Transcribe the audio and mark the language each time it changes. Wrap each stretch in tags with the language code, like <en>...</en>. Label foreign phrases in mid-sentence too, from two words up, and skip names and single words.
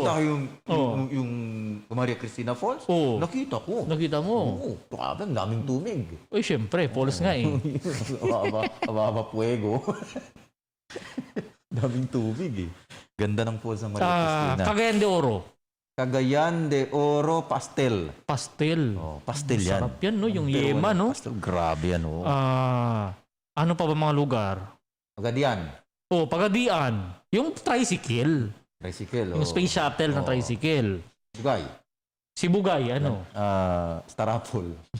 <tl>Nakita ko yung Maria Cristina Falls. Nakita ko. Nakita mo? Oo. Grabe, ang daming tubig. Uy, syempre. Falls nga eh. Ababa Puego. Daming tubig eh. Ganda ng falls ng Maria Cristina. Cagayan de Oro. Cagayan de Oro Pastel. Pastel. Pastel yan. Sarap yan, no? Yung yema, no? Pastel, grabe yan, no? Ano pa ba mga lugar? Pagadian. Pagadian. Yung tricycle. Yung space shuttle na tricycle. Sibugay. Sibugay, ano? Starapol.</tl>